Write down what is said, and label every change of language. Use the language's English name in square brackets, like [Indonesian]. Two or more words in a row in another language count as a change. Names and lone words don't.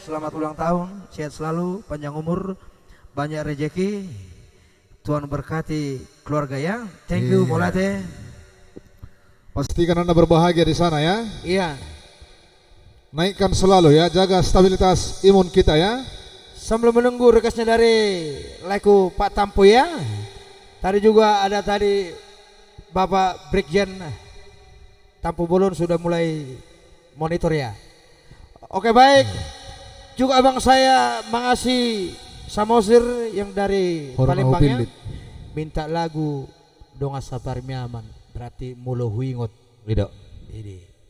[Indonesian] selamat ulang tahun, sehat selalu, panjang umur, banyak rezeki. Tuhan berkati keluarga ya. [English] Thank you Molate. [Indonesian] Pastikan Anda berbahagia di sana ya. Iya. Naikkan selalu ya, jaga stabilitas imun kita ya. Sambil menunggu requestnya dari Leku Pak Tampu ya. Tadi juga ada tadi Bapak Brigjen Tampu Bolon sudah mulai monitor ya. Oke baik. Juga abang saya mengasih Samosir yang dari Palembang ya. Minta lagu Donga Sabar Miaman. Berarti Mulo Huingot. Ini.